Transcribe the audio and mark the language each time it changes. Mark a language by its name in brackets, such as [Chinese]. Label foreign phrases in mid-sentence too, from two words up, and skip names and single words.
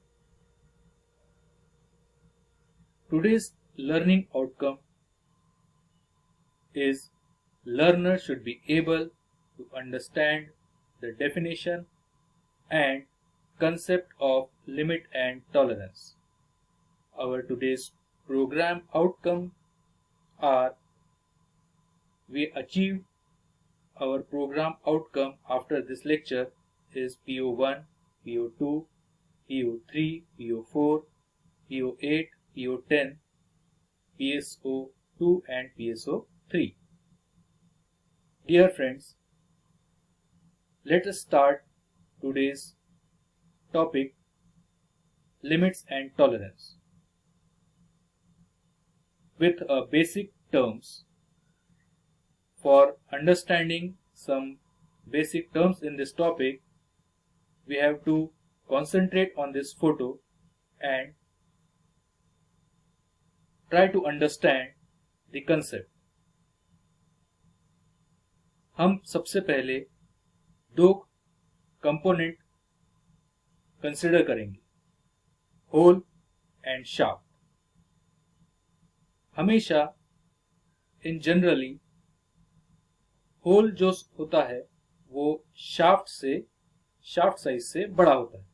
[English] Today's learning outcome is learner should be able to understand the definition and concept of limit and tolerance. Our today's program outcome are we achieved our program outcome after this lecture is PO1, PO2, PO3, PO4, PO8, PO10, PSO2 and PSO3. Dear friends, let us start today's topic, limits and tolerance, with a basic terms. For understanding some basic terms in this topic, we have to concentrate on this photo and try to understand the concept. [Hindi] हम सबसे पहले दो [English] component consider [Hindi] करेंगे, [English] hole and shaft. [Hindi] हमेशा [English] in generally hole [Hindi] जो होता है वो [English] shaft size [Hindi] से बड़ा होता है.